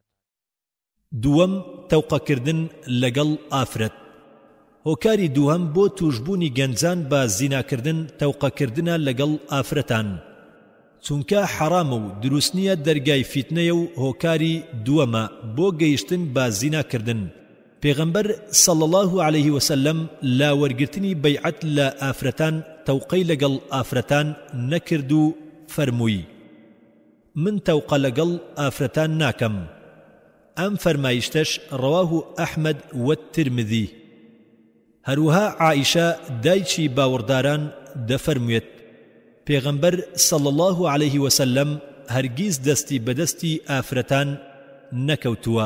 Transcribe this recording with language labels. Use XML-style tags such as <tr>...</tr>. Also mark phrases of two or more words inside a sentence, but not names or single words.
<ckb>دووەم تەوقەکردن لەگەڵ ئافرەت. هۆکاری دووهەم بۆ توشبوونی گەنجان بە زیناکردن تەوقەکردنە لەگەڵ ئافرەتان. چونکە حەرامە و دروست نییە دەرگای فیتنەیە و هۆکاری دووەمە بۆ گەیشتن بە زیناکردن. پێغەمبەر</ckb> <ar>صلی الله عليه وسلم</ar> <ckb>لا وەرگرتنی بەیعەت لە ئافرەتان تەوقەی لەگەڵ ئافرەتان نەکرد و فەرمووی من تەوقە لەگەڵ ئافرەتان ناکەم. ئەم فەرمایشتەش</ckb> <ar>ڕەواه ئەحمەد وەترمذی.</ar> <ckb>هەروەها عائیشە دایکی باوەڕداران دەفەرموێت پێغەمبەر</ckb> <ar>صلی الله عليه وسلم</ar> <ckb>هەرگیز دەستی بەدەستی ئافرەتان نەکەوتووە.</ckb>